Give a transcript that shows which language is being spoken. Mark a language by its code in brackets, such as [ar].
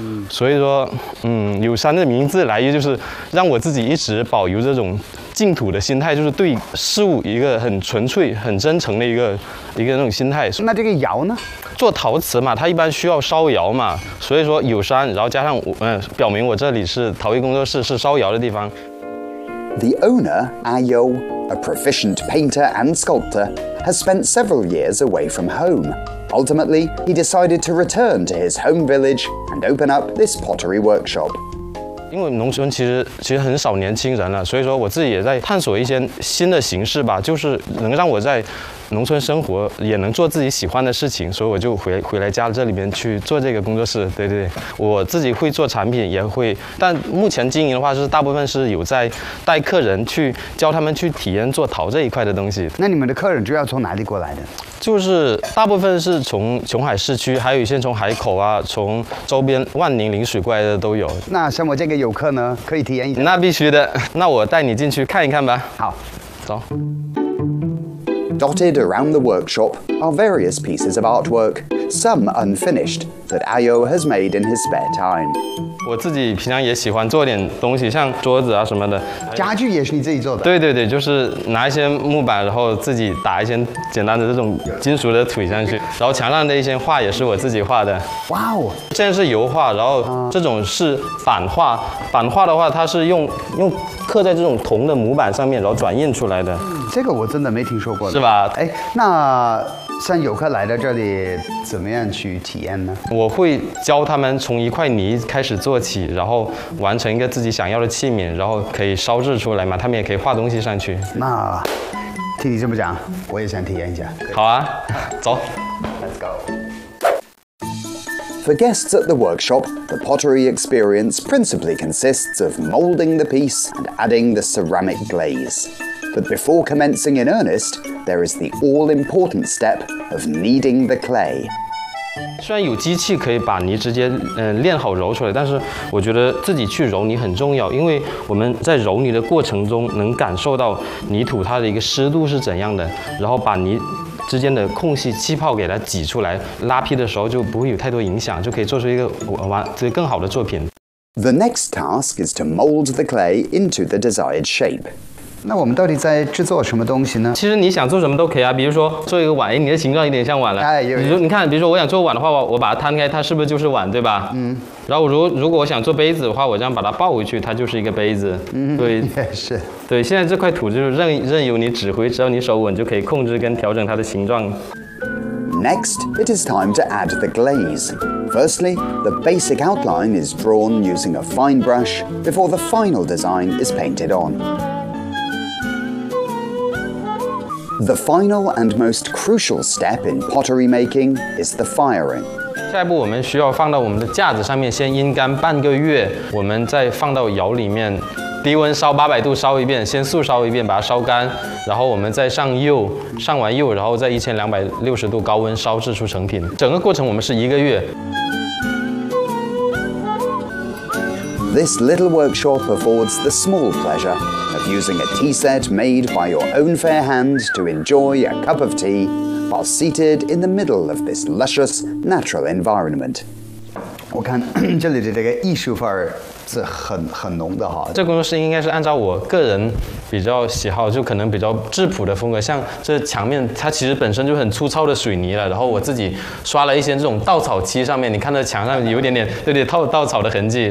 [zh] 所以说，有山的名字来源就是让我自己一直保留这种净土的心态，就是对事物一个很纯粹、很真诚的一个那种心态。那这个窑呢？做陶瓷嘛，它一般需要烧窑嘛，所以说有山，然后加上我，表明我这里是陶艺工作室，是烧窑的地方。 [en] The owner, Ayo, a proficient painter and sculptor, has spent several years away from home. Ultimately, he decided to return to his home village and open up this pottery workshop. [zh] 因为农村其实很少年轻人了，所以说我自己也在探索一些新的形式吧，就是能让我在农村生活也能做自己喜欢的事情，所以我就回来家这里面去做这个工作室。对对，我自己会做产品，也会，但目前经营的话是大部分是有在带客人去教他们去体验做陶这一块的东西。那你们的客人主要从哪里过来的？就是大部分是从琼海市区，还有一些从海口啊，从周边万宁陵水过来的都有。那像我这个游客呢，可以体验一下？那必须的，那我带你进去看一看吧。好，走。 [en] Dotted around the workshop are various pieces of artwork, some unfinished, that Ayo has made in his spare time. [zh] 我自己平常也喜欢做点东西，像桌子啊什么的。家具也是你自己做的？对对对，就是拿一些木板，然后自己打一些简单的这种金属的腿上去，然后墙上的一些画也是我自己画的。哇哦！现在是油画，然后这种是版画。版画的话，它是用刻在这种铜的模板上面，然后转印出来的。这个我真的没听说过，是吧？哎，那像游客来到这里，怎么样去体验呢？我会教他们从一块泥开始做起，然后完成一个自己想要的器皿，然后可以烧制出来嘛，他们也可以画东西上去。那听你这么讲，我也想体验一下。好啊，走。 [en] Let's go. For guests at the workshop, the pottery experience principally consists of molding the piece and adding the ceramic glaze. But before commencing in earnest, there is the all-important step of kneading the clay. [zh] 虽然有机器可以把泥直接炼好揉出来，但是我觉得自己去揉泥很重要，因为我们在揉泥的过程中能感受到泥土它的一个湿度是怎样的，然后把泥之间的空隙气泡给它挤出来，拉坯的时候就不会有太多影响，就可以做出一个更好的作品。 [en] The next task is to mold the clay into the desired shape. [zh] 那我们到底在制作什么东西呢？其实你想做什么都可以啊，比如说做一个碗，你的形状有点像碗了。哎，有。比如你看，比如说我想做碗的话，我把它摊开，它是不是就是碗，对吧？嗯。然后如果我想做杯子的话，我这样把它抱回去，它就是一个杯子。嗯，对，也是。对，现在这块土就是任由你指挥，只要你手稳，就可以控制跟调整它的形状。 [en] Next, it is time to add the glaze. Firstly, the basic outline is drawn using a fine brush before the final design is painted on. The final and most crucial step in pottery making is the firing. [zh] 下一步我们需要放到我们的架子上面先阴干半个月，我们再放到窑里面低温烧800度烧一遍，先速烧一遍把它烧干，然后我们再上釉，上完釉然后再1260度高温烧制出成品。整个过程我们是一个月。 [en] This little workshop affords the small pleasure of using a tea set made by your own fair hand to enjoy a cup of tea while seated in the middle of this luscious natural environment. [zh] 我看这里的这个艺术范儿是很浓的哈。这工作室应该是按照我个人比较喜好，就可能比较质朴的风格。像这墙面，它其实本身就很粗糙的水泥了，然后我自己刷了一些这种稻草漆，上面你看这墙上有点点，对对，稻草的痕迹。